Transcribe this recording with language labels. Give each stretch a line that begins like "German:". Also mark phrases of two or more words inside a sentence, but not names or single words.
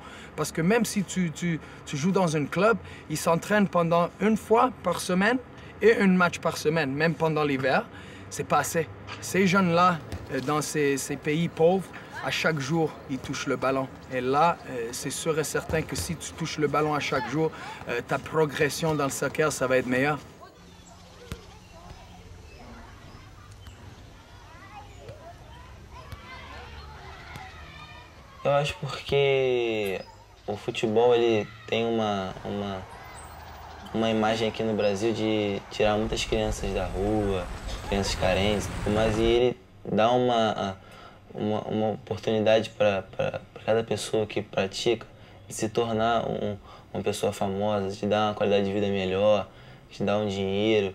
French: Parce que même si tu joues dans un club, il s'entraîne pendant une fois par semaine et un match par semaine, même pendant l'hiver. C'est pas assez. Ces jeunes-là, dans ces pays pauvres, à chaque jour, ils touchent le ballon. Et là, c'est sûr et certain que si tu touches le ballon à chaque jour, ta progression dans le soccer, ça va être meilleur.
Portuguese: Eu acho porque o futebol ele tem uma imagem aqui no Brasil de tirar muitas crianças da rua, crianças carentes, mas ele dá uma oportunidade para cada pessoa que pratica de se tornar uma pessoa famosa, de dar uma qualidade de vida melhor, de dar dinheiro.